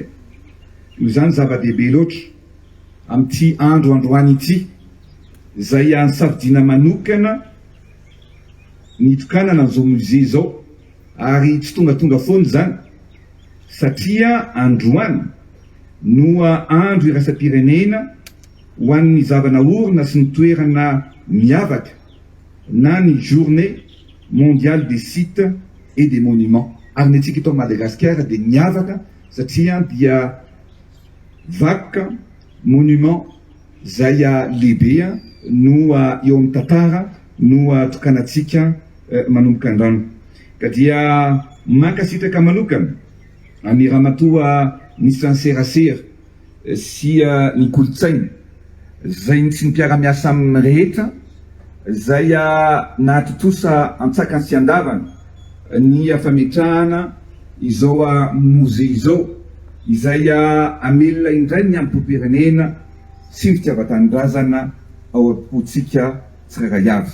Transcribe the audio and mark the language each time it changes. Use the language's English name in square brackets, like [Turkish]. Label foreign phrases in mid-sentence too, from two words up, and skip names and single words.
[Malagasy] Io zany zava-dehibe loatra amin'ity androany ity izay nisafidiana manokana nitokanana amin'izao musée izao, ary tsy tongatonga foana zany satria androany no andro iraisam-pirenena ho an'ny zavanaorina sy ny toerana miavaka na ny [French] journée mondiale des sites et des monuments. [Malagasy] Ary ny antsika eto Madagasikara dia miavaka satria dia vakoka monument izay lehibe no eo amin'ny tantara no tokanantsika manomboka andrano. Ka dia mankasitraka manokana ny ramatoa ministra ny serasera sy ny kolotsaina izay tsy nipiara-miasa amin'ny rehetra izay nahatotosa antsakany sy andavana ny fametrahana izao musée izao izay amelona indray ny ampom-pirenena sy ny fitiavan-tanindrazana ao am-pontsika tsirairay avy.